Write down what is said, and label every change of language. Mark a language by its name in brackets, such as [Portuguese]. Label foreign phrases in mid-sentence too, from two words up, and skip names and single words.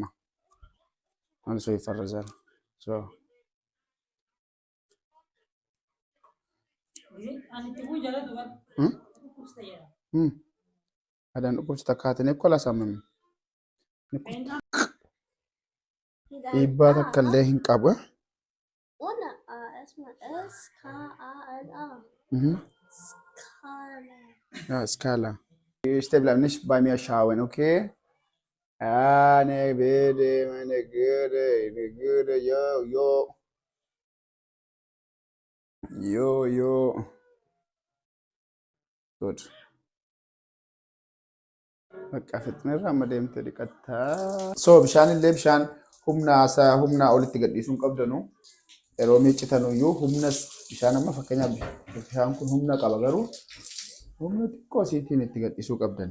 [Oromo] Waan soo ifarra sana. So. Adaan dhukkubsata kaatanii akka laasa ammami. Dhiibbaa takka illee hin qabu. Skala. [German] Step nicht bei mir schauen, okay? Ah, ne, bitte, meine Güte, yo. Gut. [Oromo] Bakka fitneerra amma deemte dhiqattaa. So bishaan illee bishaan humna olitti gadhiisuun qabdanu. Yeroo miiccitanuyyuu humna bishaan amma fakkeenyaaf bishaan kun humna qaba garuu humna xiqqoo isiitiin itti gadhiisuu qabdani.